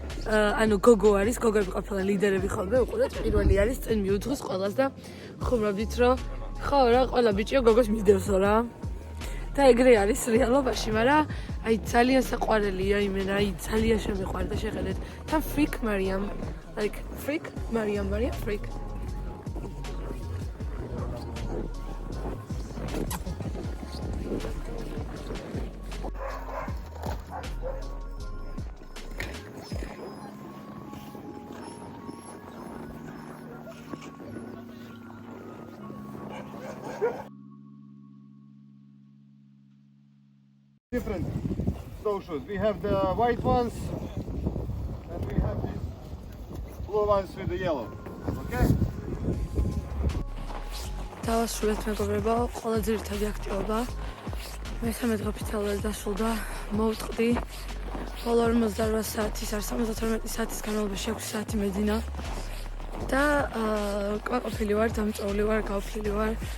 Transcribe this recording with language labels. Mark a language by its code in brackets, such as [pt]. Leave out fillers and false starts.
[ka] ანუ გოგო არის, გოგოები ყოფილა ლიდერები ხოლმე, უყურეთ, პირველი არის, წინ მიუძღვის ყველას და ხუმრობდით, რომ ხო რა, ყველა ბიჭიო გოგოს მისდევსო რა. და ეგრე არის რეალობაში, მაგრამ აი ძალიან საყვარელია იმენა, აი ძალიან შემიყვარდა შეხედეთ. თან ფრიკ მარიამ, [en] like freak Mariam freak. Different snowshoes. We have the white ones and we have these blue ones with the yellow. Okay? [ka] დავასრულეთ მეგობრებო, ყველა ძირითადი აქტივობა. მე-13 დღე ოფიციალურად დასრულდა. მოვწყდი. ბოლო 48 საათის არ 72 საათის განმავლობაში 6 საათი მეძინა. და კვაყოფილი ვარ, დამწვეული ვარ, გავფლილი ვარ.